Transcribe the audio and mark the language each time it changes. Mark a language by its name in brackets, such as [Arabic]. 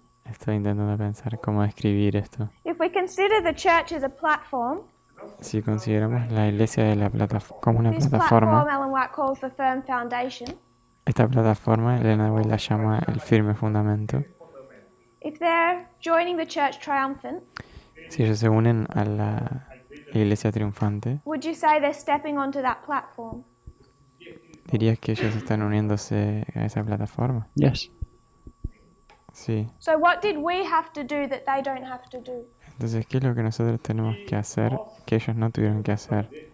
[Spanish] Estoy intentando pensar cómo describir esto. [English] If we consider the church as a platform, [Spanish] Si consideramos la iglesia de la como una [English] this [Spanish] plataforma, [English] platform Ellen White calls the firm foundation. [Spanish] esta plataforma Elena White la llama el firme fundamento. [English] If they're joining the church triumphant, [Spanish] Si ellos se unen a la iglesia triunfante, [English] would you say they're stepping onto that platform? [Spanish] ¿dirías que ellos están uniéndose a esa plataforma? [English] Yes. [Spanish] Sí. [English] So what did we have to do that they don't have to do? [Spanish] Entonces, ¿qué es lo que nosotros tenemos que hacer que ellos no tuvieron que hacer?